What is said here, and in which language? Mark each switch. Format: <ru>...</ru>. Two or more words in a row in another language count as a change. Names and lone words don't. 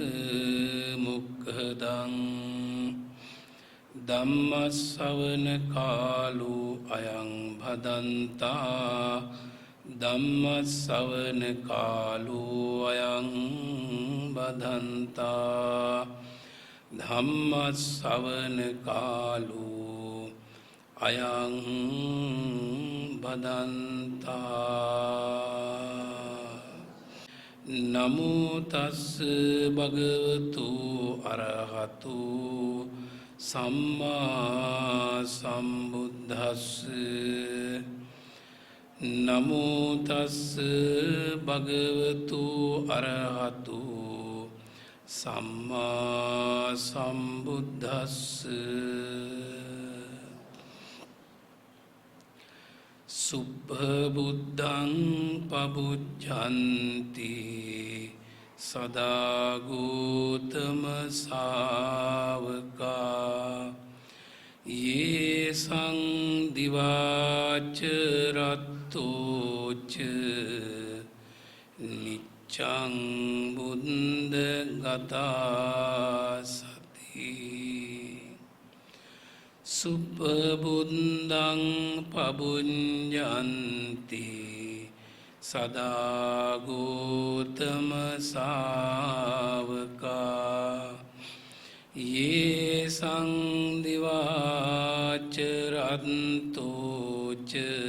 <pi>මොක්ඛදං ධම්ම ශ්‍රවණ කාලෝ අයං භදන්තා ධම්ම ශ්‍රවණ කාලෝ අයං බදන්තා ධම්ම ශ්‍රවණ කාලෝ අයං බදන්තා නමෝ තස්ස භගවතු අරහතු සම්මා සම්බුද්දස්ස නමෝ තස්ස භගවතු අරහතු සම්මා සම්බුද්දස්ස සුභ බුද්ධං පබුජ්ජන්ති සදා ගෞතම ශාවකා යේසං දිවාච රත්තෝච නිච්ඡං බුද්ධ ගතාසති සුභ බුද්ධං පබුඤ්ජන්ති සදා ගෞතම ශාවකා යේසං දිවාච රත්තෝච</pi>